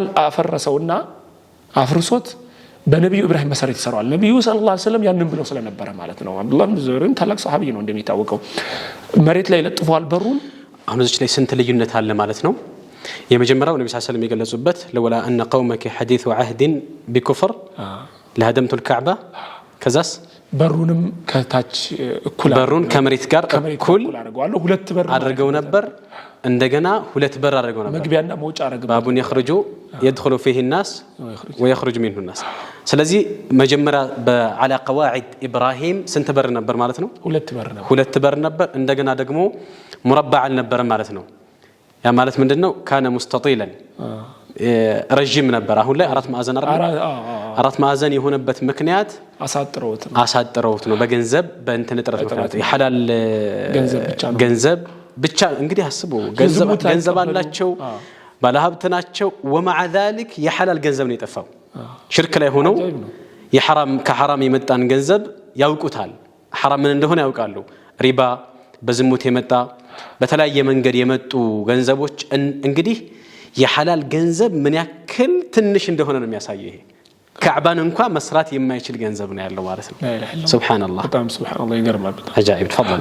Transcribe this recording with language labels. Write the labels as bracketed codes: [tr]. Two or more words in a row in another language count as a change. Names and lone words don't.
[am] አፈረሰውና አፍርሶት በነብዩ ኢብራሂም መሰረት ይሰራል። ነብዩ [ar] صلى الله عليه وسلم [am] ያንን ብለው ስለነበረ ማለት ነው። አብዱላህ ኢብኑ ዙበይር ታላቅ ሱሐቢ ነው እንደሚታወቀው። መሬት ላይ ለጥፈዋል በሩን። አሁን እዚህ ላይ ስንት ልዩነት አለ ማለት ነው። የመጀመሪያው ነብዩ [ar] صلى الله عليه وسلم [am] የገለጹበት ለወላ [ar] ان قومك حديث عهد بكفر لهدمت الكعبه [am] ከዛስ በሩንም ከታች እኩል በሩን ከመሬት ጋር እኩል አድርገው ነበር። እንደገና ሁለት በር አድርገው ነበር። መግቢያና መውጫ አድርገው ባቡን [ar] يخرج يدخل فيه الناس ويخرج منه الناس። [am] ስለዚህ መጀመሪያ [ar] على قواعد ابراهيم [am] ስንት በር ነበር ማለት ነው? ሁለት በር ነበር። እንደገና ደግሞ مربع አልነበረ ማለት ነው። ያ ማለት ምንድነው? [ar] كان مستطيلا [am] ረጅም ነበር። አሁን ላይ አራት ማዕዘን የሆነበት ምክንያት አሳጥረውት ነው። በገንዘብ በእንትን ጥረት ምክንያት የሐላል ገንዘብ ብቻ እንግዲህ አስቡ። ገንዘብ አላቸው ባለሀብት ናቸው [ar] ومع ذلك [am] የሐላል ገንዘብ ነው የጠፋው ሽርክ ላይ ሆነው የሐራም ከሐራም የመጣን ገንዘብ ያውቁታል ሐራም ምን እንደሆነ ያውቃሉ ሪባ በዝሙት የመጣ በተለያየ መንገድ የመጡ ገንዘቦች እንግዲህ የሐላል ገንዘብ ምን ያክል ትንሽ እንደሆነ ነው የሚያሳየው ይሄ ካዕባን እንኳን መስራት የማይችል ገንዘብ ነው ያለው ማለት ነው ሱብሃንአላህ በጣም ሱብሃንአላህ ይገርማል አጃኢብ ተፈضل